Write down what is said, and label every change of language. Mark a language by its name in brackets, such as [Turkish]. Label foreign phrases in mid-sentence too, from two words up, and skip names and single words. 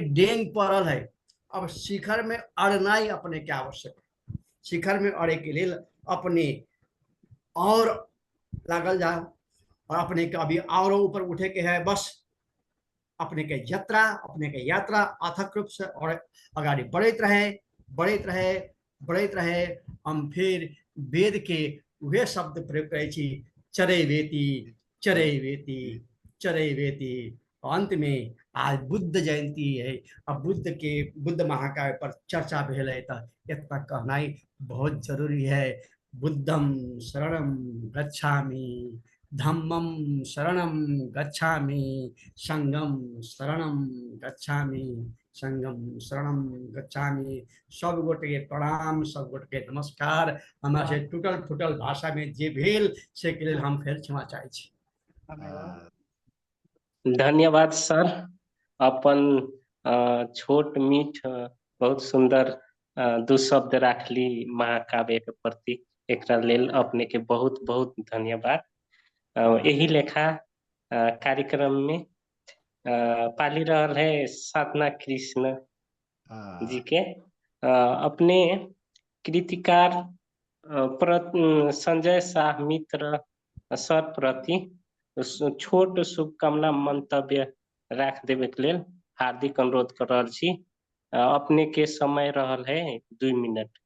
[Maithili] डेंग पड़ल है अब शिखर में अड़नाई अपने के आवश्यक है शिखर में अड़े के लिए अपने और लागल जाओ और अपने के अभी और ऊपर उठे के है बस अपने के यात्रा अथक रूप से और अगाड़ी बढ़त रहे हम फिर वेद के वह शब्द प्रयोग करे छी चरय वेती अंत में आज बुद्ध जयंती है अब बुद्ध महाकाव्य पर चर्चा भेल है तो इतना कहनाई बहुत जरूरी है [Sanskrit] बुद्धम शरणम गच्छामि धम्मम शरणम गच्छामि संगम शरणम [Maithili] गच्छामि सब गोटे के प्रणाम सब गोटे के नमस्कार हमारे से टूटल फूटल भाषा में जे भेल से के लिए हम फिर क्षमा चाहे छी धन्यवाद सर अपन छोट मीठ बहुत सुंदर दू शब्द राखली महाकाव्य के प्रति एकरा लेल अपने के बहुत बहुत धन्यवाद यही लेखा कार्यक्रम में पाली रहल है साधना कृष्ण जी के अपने कृतिकार संजय शाह मित्र सर प्रति छोट शुभकामना मंतव्य राख देवे के लेल हार्दिक अनुरोध कर रहल छी अपने के समय रहल है 2 मिनट